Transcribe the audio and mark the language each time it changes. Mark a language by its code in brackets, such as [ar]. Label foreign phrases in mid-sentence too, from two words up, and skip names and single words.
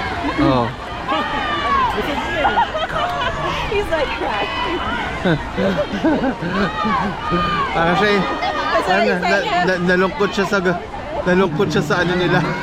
[tl] Oo. [en] He's like cracking. [tl] Parang siya eh. Nalungkot siya sa ano nila.